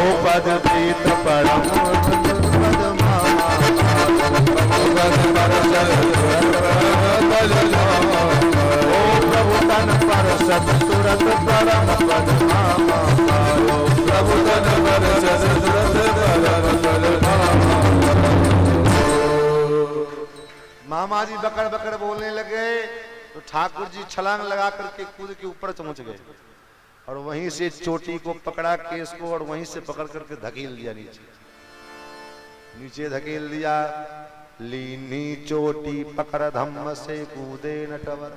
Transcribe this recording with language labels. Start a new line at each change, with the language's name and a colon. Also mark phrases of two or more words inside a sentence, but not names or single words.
Braj: पद प्रीत परम पद मामा पद परसत बल ओ प्रभु तन परसत तुरत परम पद मामा पायो प्रभु तन परसत तुरत परम पद
Hindi: मामा जी बकड़ बकड़ बोलने लगे तो ठाकुर जी छलांग लगा करके कूद के ऊपर पहुंच गए और वहीं से चोटी को पकड़ा, केस को, और वहीं से पकड़ करके धकेल दिया नीचे। नीचे धकेल दिया।
Braj: लीनी चोटी पकड़ धम्म से कूदे नटवर।